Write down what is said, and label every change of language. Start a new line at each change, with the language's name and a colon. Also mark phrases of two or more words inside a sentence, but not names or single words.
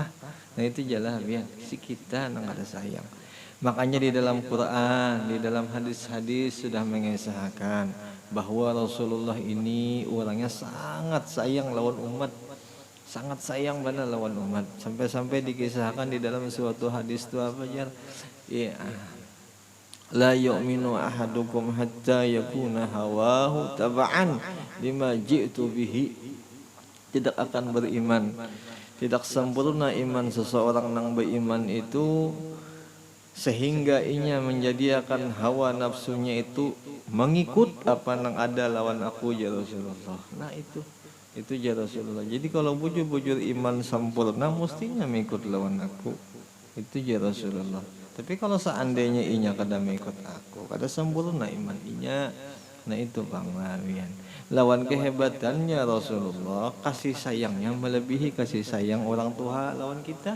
Banjar: Nah itu jalan biar si kita nak ada sayang. Makanya di dalam Quran, di dalam hadis-hadis sudah mengisahkan bahwa Rasulullah ini orangnya sangat sayang lawan umat. Sangat sayang benar lawan umat. Sampai-sampai dikisahkan di dalam suatu hadis itu apa jar? Ya.
Arabic: لا يؤمن أحدكم حتى يكون هواه تبعا لما جئت به.
Banjar: Tidak akan beriman, tidak sempurna iman seseorang yang beriman itu sehingga inya menjadikan hawa nafsunya itu mengikut apa yang ada lawan aku ya Rasulullah. Nah itu ya Rasulullah. Jadi kalau bujur-bujur iman sempurna mestinya mengikut lawan aku. Itu ya Rasulullah. Tapi kalau seandainya inya kada mengikut aku, kada sempurna iman inya, nah itu bang lawian. Lawan kehebatannya Rasulullah, kasih sayangnya melebihi kasih sayang orang tua lawan kita.